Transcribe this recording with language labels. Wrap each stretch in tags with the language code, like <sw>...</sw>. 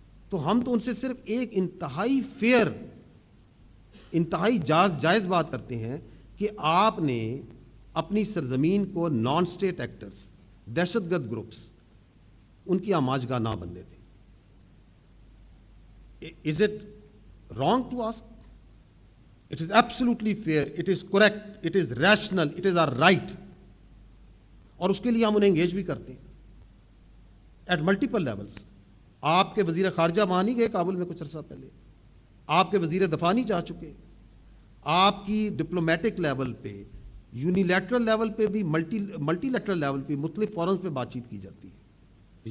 <ur>تو ہم تو ان سے صرف ایک انتہائی فیئر، انتہائی جائز بات کرتے ہیں کہ آپ نے اپنی سرزمین کو نان اسٹیٹ ایکٹرز، دہشت گرد گروپس، ان کی آماجگاہ نہ بننے دیں.</ur> <en>Is it wrong to ask? It is absolutely fair, it is correct, it is rational, it is our right.</en> <ur>اور اس کے لیے ہم انہیں انگیج بھی کرتے ہیں</ur> <en>at multiple levels.</en> <ur>آپ کے وزیر خارجہ وہاں نہیں گئے کابل میں کچھ عرصہ پہلے، آپ کے وزیر دفاع نہیں جا چکے. آپ کی ڈپلومیٹک لیول پہ، یونیلیٹرل لیول پہ بھی، ملٹی لیٹرل لیول پہ مختلف فورمز پہ بات چیت کی جاتی ہے.</ur>